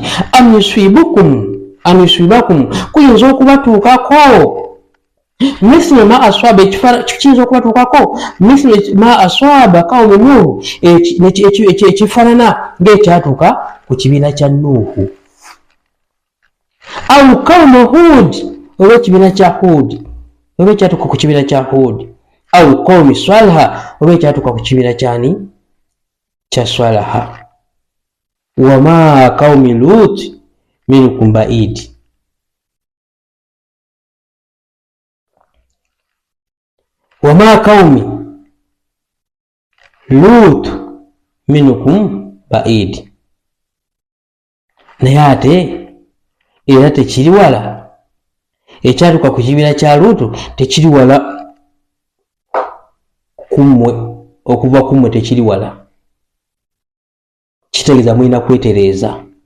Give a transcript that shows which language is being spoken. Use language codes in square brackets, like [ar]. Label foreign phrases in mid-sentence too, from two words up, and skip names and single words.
[ar] أن يصيبكم [lg] kuyinza okubatuukako [ar] مثل ما أصاب, [lg] kiyinza okubatuukako [ar] مثل ما أصاب قوم نوح, [lg] ekifaanana ng'ekyatuuka ku kibiina kya Nuhu, [ar] أو قوم هود, [lg] oba ekibiina kya Hud, oba ekyatuuka ku kibiina kya Hud, [ar] أو قوم صالح, [lg] oba ekyatuuka ku kibiina kyani kya Swalaha. [ar] وما قوم لوط منكم ببعيد، وما قوم لوط منكم ببعيد, [lg] naye ate era tekiri wala, ekyatuuka ku kibiina kya Lutu tekiri wala kummwe, okuva kummwe tekiri wala. Kitegeeza mulina kwetereeza.